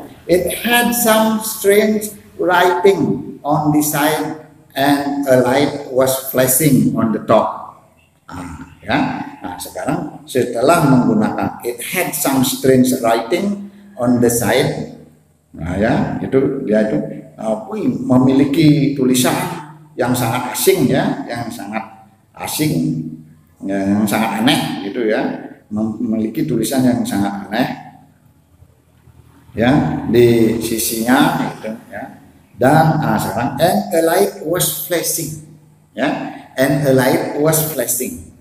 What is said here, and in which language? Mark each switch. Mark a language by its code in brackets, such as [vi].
[en] It had some strange writing on the side and a light was flashing on the top. [id] Ya. Nah, sekarang setelah menggunakan [en] it had some strange writing on the side, [id] nah ya itu dia itu memiliki tulisan yang sangat asing ya, yang sangat asing, yang sangat aneh gitu ya, memiliki tulisan yang sangat aneh ya di sisinya gitu ya. Dan sekarang [en] and a light was flashing [id] ya, and a light was flashing.